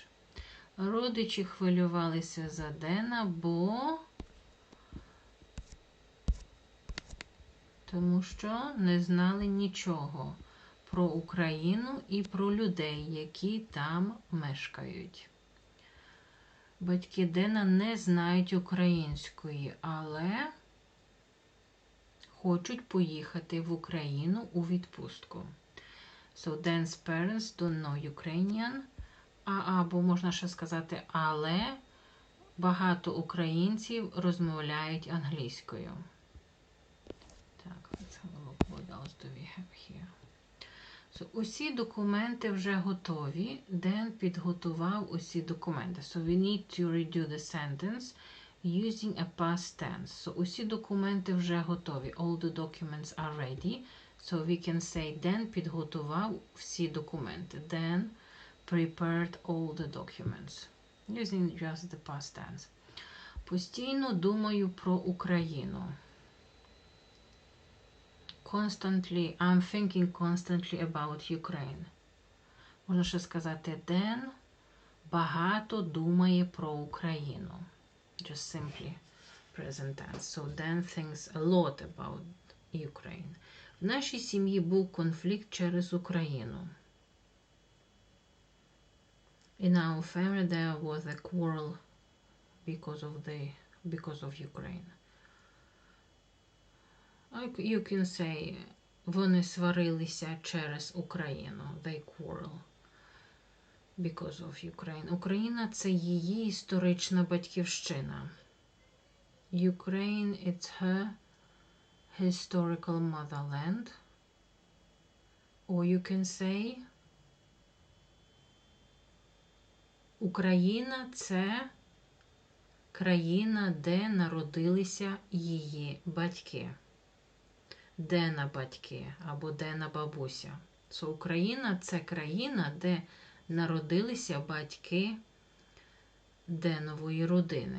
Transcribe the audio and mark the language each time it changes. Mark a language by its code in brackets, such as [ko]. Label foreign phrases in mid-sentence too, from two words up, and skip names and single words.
[uk] Родичі хвилювалися за Дена, тому що не знали нічого про Україну і про людей, які там мешкають. Батьки Дена не знають української, але хочуть поїхати в Україну у відпустку. [en] So Dan's parents don't know Ukrainian, [uk] або можна ще сказати, але багато українців розмовляють англійською. Так, [en] let's have a look. What else do we have here? So, [uk] усі документи вже готові. Ден підготував усі документи. [en] So, we need to redo the sentence using a past tense. So, [uk] усі документи вже готові. [en] All the documents are ready. So, we can say [uk] Ден підготував всі документи. [en] Then prepared all the documents. Using just the past tense. [uk] Постійно думаю про Україну. [en] Constantly, I'm thinking constantly about Ukraine. [uk] Можна ще сказати, Ден багато думає про Україну. [en] Just simply present tense. So, Dan thinks a lot about Ukraine. [uk] В нашій сім'ї був конфлікт через Україну. [en] In our family there was a quarrel because of Ukraine. You can say, [uk] вони сварилися через Україну. [en] They quarrel because of Ukraine. [uk] Україна – це її історична батьківщина. [en] Ukraine – it's her historical motherland. Or you can say, [uk] Україна – це країна, де народилися її батьки. Дена батьки або Дена бабуся. So, Україна – це країна, де народилися батьки Денової родини.